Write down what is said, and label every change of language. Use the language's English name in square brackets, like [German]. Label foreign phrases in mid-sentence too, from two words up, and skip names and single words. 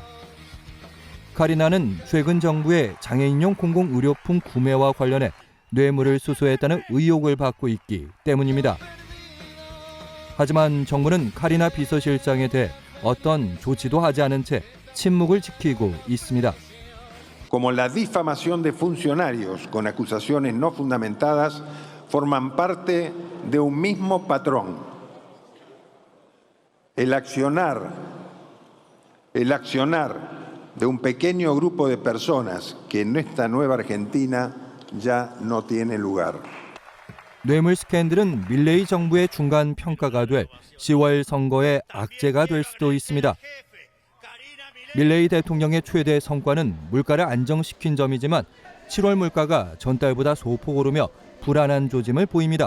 [Korean] 카리나는 최근 정부의 장애인용 공공의료품 구매와 관련해 뇌물을 수수했다는 의혹을 받고 있기 때문입니다. 하지만 정부는 카리나 비서실장에 대해 어떤 조치도 하지 않은 채 침묵을 지키고 있습니다. [Spanish] Como la difamación de funcionarios con acusaciones no fundamentadas forman parte de un mismo patrón. El accionar de un pequeño grupo de personas que en esta nueva Argentina ya no tiene lugar. [Korean] 뇌물 스캔들은 밀레이 정부의 중간 평가가 될 10월 선거의 악재가 될 수도 있습니다. 밀레이 대통령의 최대 성과는 물가를 안정시킨 점이지만 7월 물가가 전달보다 소폭 오르며 불안한 조짐을 보입니다.